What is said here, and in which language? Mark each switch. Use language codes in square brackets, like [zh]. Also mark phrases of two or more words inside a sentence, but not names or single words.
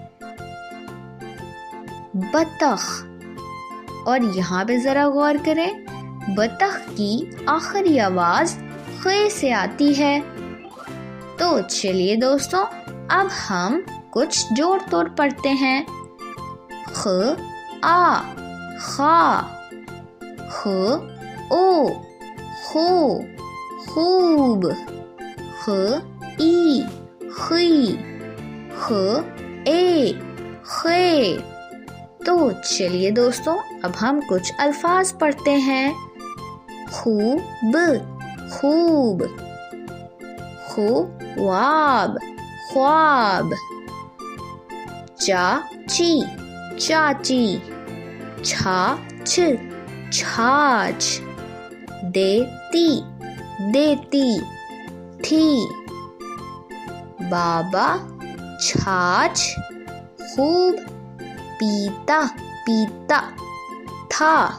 [ur] بطخ، اور یہاں پہ ذرا غور کریں، بطخ کی آخری آواز خ سے آتی ہے۔ تو چلیے دوستوں، اب ہم کچھ جوڑ توڑ پڑھتے ہیں۔ خ آ خا، خ او خو خوب، خ ای خی، خ اے خے۔ تو چلیے دوستوں، اب ہم کچھ الفاظ پڑھتے ہیں۔ خوب خوب، خواب خواب، چاچی چاچی، چھاچھ چھاچھ، دیتی دیتی تھی، بابا چھاچھ خوب پیتا پیتا تھا۔